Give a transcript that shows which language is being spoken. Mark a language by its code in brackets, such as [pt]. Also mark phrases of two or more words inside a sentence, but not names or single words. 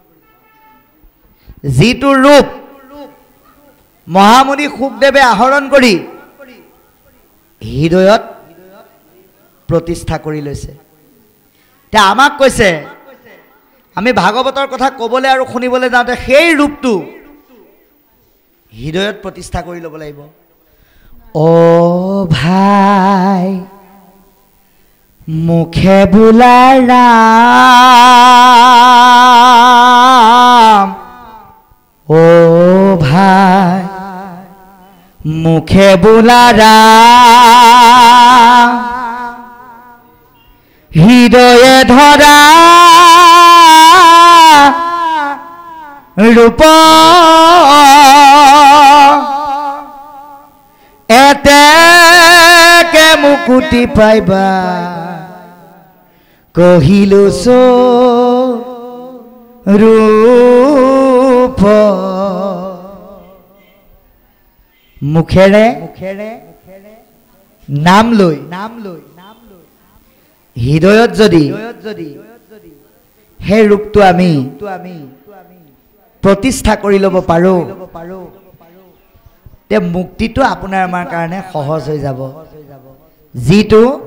[as] যিটো ৰূপ মহামুনি শুকদেৱে আহৰণ কৰি হৃদয়ত প্ৰতিষ্ঠা কৰি লৈছে। এতিয়া আমাক কৈছে আমি ভাগৱতৰ কথা ক'বলৈ আৰু শুনিবলৈ যাওঁতে সেই ৰূপটো হৃদয়ত প্ৰতিষ্ঠা কৰি ল'ব লাগিব। ও ভাই মুখে বোলা রাম ও ভাই মুখে বোলা রাম হৃদয়ে ধরা রূপ এতেকে মুকুতি পাইবা কহিলো ৰূপ মুখেৰে নাম লৈ হৃদয়ত যদি সেই ৰূপটো আমি প্ৰতিষ্ঠা কৰি ল'ব পাৰোঁ তে মুক্তিটো আপোনাৰ আমাৰ কাৰণে সহজ হৈ যাব যিটো